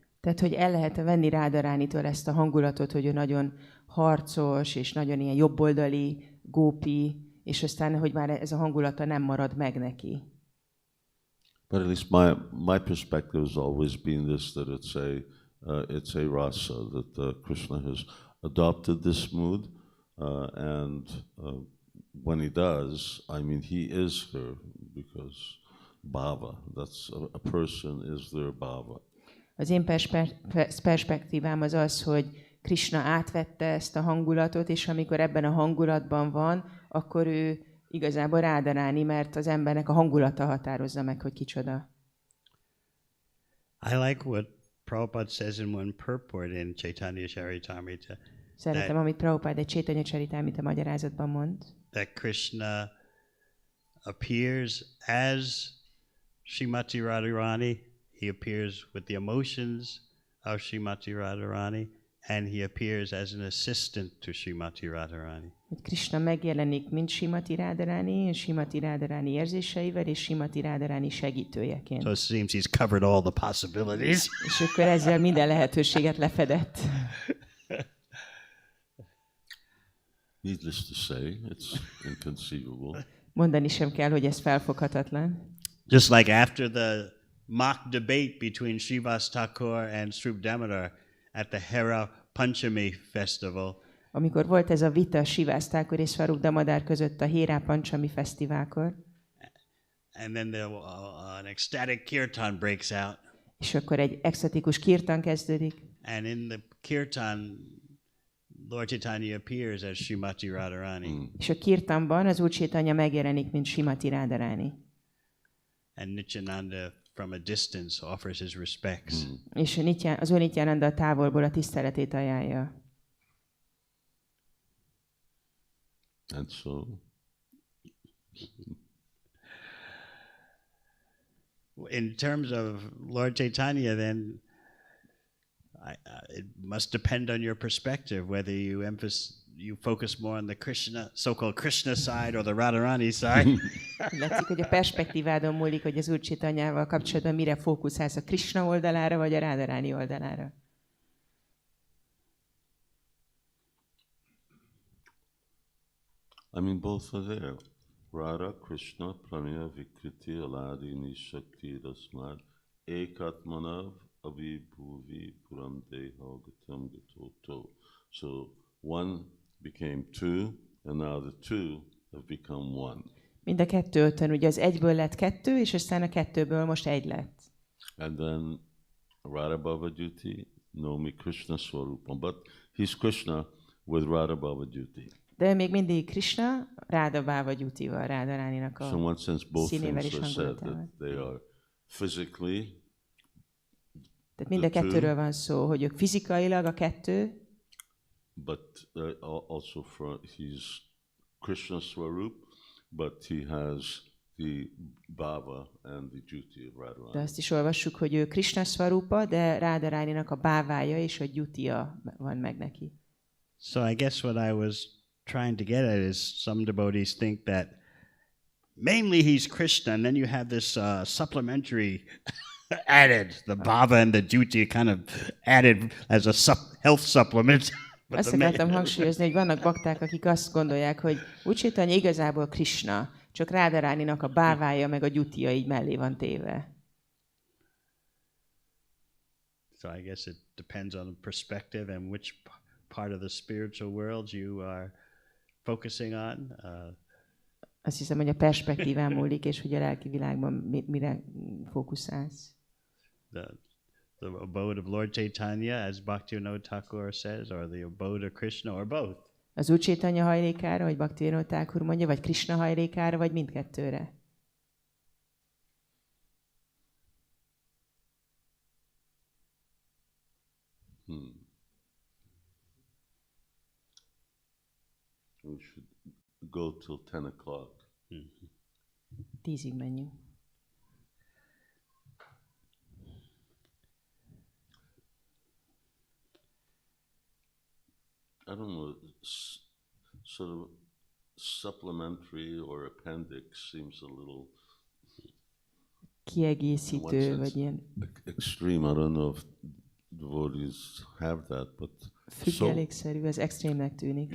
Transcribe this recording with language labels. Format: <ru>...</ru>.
<hu>Tehát, hogy el lehet venni Radharánitól ezt a hangulatot, hogy ő nagyon harcos, és nagyon ilyen jobboldali, gópi, és aztán, hogy már ez a hangulata nem marad meg neki.</hu> <en>But at least my perspective has always been this, that it's a rasa, that Krishna has adopted this mood, and when he does, I mean, he is her, because bhava, that's a person is their bhava.</en> <hu>Az én perspektívám az az, hogy Krishna átvette ezt a hangulatot, és amikor ebben a hangulatban van, akkor ő igazából Radharani, mert az embernek a hangulata határozza meg, hogy kicsoda.</hu> <en>I like what Prabhupada says in one purport in Caitanya Charitamrita.</en> <hu>Szeretem, amit Prabhupada egy Caitanya Charitamrita magyarázatban mond.</hu> <en>That Krishna appears as Srimati Radharani. He appears with the emotions of Srimati Radharani, and he appears as an assistant to Srimati Radharani.</en> <hu>Hogy Krishna megjelenik, mint Srimati Radharani, és Srimati Radharani érzéseivel, és Srimati Radharani segítőjeként.</hu> <en>So it seems he's covered all the possibilities.</en> <hu>És akkor ezzel minden lehetőséget lefedett.</hu> <en>Needless to say, it's inconceivable.</en> <hu>Mondani sem kell, hogy ez felfoghatatlan.</hu> <en>Just like after the mock debate between Srivas Thakur and Srup Damodar at the Hera Panchami festival.</en> <hu>Amikor volt ez a vita Srivas Thakur és Swarup Damodar között a Hera Panchami fesztiválkor,</hu> <en>And then an ecstatic kirtan breaks out.</en> <hu>és akkor egy extatikus kirtan kezdődik,</hu> <en>And in the kirtan, Lord Caitanya appears as Srimati Radharani.</en> <hu>és a kirtanban az Úr Caitanya megjelenik, mint Srimati Radharani.</hu> <en>And Nityananda from a distance offers his respects.</en> <hu>És az Úr Nityananda a távolból a tiszteletét ajánlja.</hu> <en>And so In terms of Lord Caitanya, then it must depend on your perspective, whether you focus more on the Krishna, so-called Krishna side or the Radharani side.</en> <hu>Látszik, hogy a perspektívádon múlik, hogy az Úr Caitanyával kapcsolatban mire fókuszálsz, a Krishna oldalára vagy a Radharani oldalára.</hu> <en>I mean, both are there.</en> <sa>Radha, Krishna, Pranaya, Vikriti, Aladi, Nishakti, Rasmad, Ekatmanav, Abhibhuvi, Purandeha, Gatam, Gatoto.</sa> <en>So one became two, and now the two have become one.</en> <hu>Mind a kettő ötön, ugye az egyből lett kettő, és aztán a kettőből most egy lett.</hu> <en>And then</en> <sa>Radha Bhavajuti, Nomi Krishna Swarupam.</sa> <en>But he's Krishna with Radha Bhavajuti.</en> <hu>De még mindig Krishna, Radha Bhavajuti-val, Radharaninak</hu> <en>So in one sense, both</en> <hu>színével</hu> <en>things</en> <hu>és</hu> <en>are said,</en> <hu>hangulatával.</hu> <en>that they are physically.</en> <hu>Tehát mind a kettőről van szó, hogy ők fizikailag a kettő,</hu> <en>But also he's Krishna Swarup, but he has the bhava and the duty of</en> <hu>de</hu> <en>Radharani.</en> <hu>azt is olvassuk, hogy ő Krishna Swarupa, de Radharaninak a bávája és a gyutija van meg neki.</hu> <en>So I guess what I was trying to get at is some devotees think that mainly he's Krishna, and then you have this supplementary added, the bhava and the duty kind of added as a health supplement.</en> <hu>Azt akartam hangsúlyozni, hogy vannak bakták, akik azt gondolják, hogy Úr Caitanya igazából Krishna, csak Radharaninak a bávája meg a gyutija így mellé van téve.</hu> <en>So I guess it depends on the perspective and which part of the spiritual world you are focusing on.</en> <hu>Azt hiszem, hogy a perspektíván múlik, és hogy a lelki világban mire fókuszálsz.</hu> <en>The abode of Lord Caitanya, as Bhaktivinoda Thakur says, or the abode of Krishna, or both.</en> <hu>Az Úr Caitanya hajlékára, vagy Bhaktivinoda Thakur mondja, vagy Krishna hajlékára, vagy mindkettőre?</hu> <en>We should go till 10 o'clock.</en> <hu>10-ig menjünk.</hu> <en>I don't know, sort of supplementary or appendix seems a little</en> <hu>Kiegészítő, vagy ilyen</hu> <en>extreme. I don't know if devotees have that, but</en> <hu>függelékszerű, ez extrémnek tűnik.</hu>